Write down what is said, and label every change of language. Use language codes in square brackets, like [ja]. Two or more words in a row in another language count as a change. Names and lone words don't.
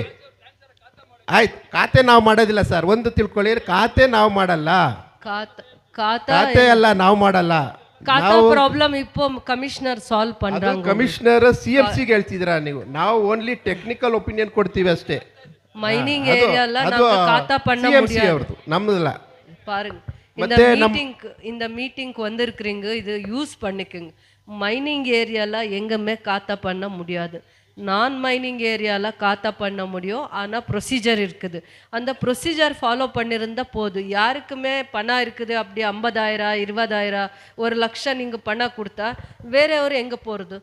[kn] ಆಯ್ತು, ಖಾತೆ ನಾವು ಮಾಡೋದಿಲ್ಲ ಸರ್, ಒಂದು ತಿಳ್ಕೊಳ್ಳಿ, ಖಾತೆ ನಾವು ಮಾಡಲ್ಲ, ಖಾತೆ ಅಲ್ಲ ನಾವು ಮಾಡಲ್ಲ. [ta] ப்ராப்ளம் இப்போ கமிஷனர் சால்வ் பண்றாங்க. [kn] ಕಮಿಷನರ್ CMCಗೆ ಹೇಳ್ತಿದ್ದೀರಾ ನೀವು. ನಾವು [en] only technical opinion [kn] ಕೊಡ್ತೀವಿ ಅಷ್ಟೇ. [en] mining area [ta] நம்ம காத்தா பண்ண முடியாது. [kn] ಅವ್ರದ್ದು ನಮ್ಮದಲ್ಲ. [ta] பாருங்க, இந்த மீட்டிங்க்கு வந்திருக்கிறீங்க, இது யூஸ் பண்ணிக்கங்க. [en] mining area [ta] எங்கமே காத்தா பண்ண முடியாது. நான் [en] mining area [ta] காத்தா பண்ண முடியும். ஆனால் ப்ரொசீஜர் இருக்குது. அந்த ப்ரொசீஜர் ஃபாலோ பண்ணியிருந்தா போதும். யாருக்குமே பணம் இருக்குது அப்படி 50,000 20,000 1,00,000 நீங்கள் பணம் கொடுத்தா வேறவர் எங்கே போகிறது?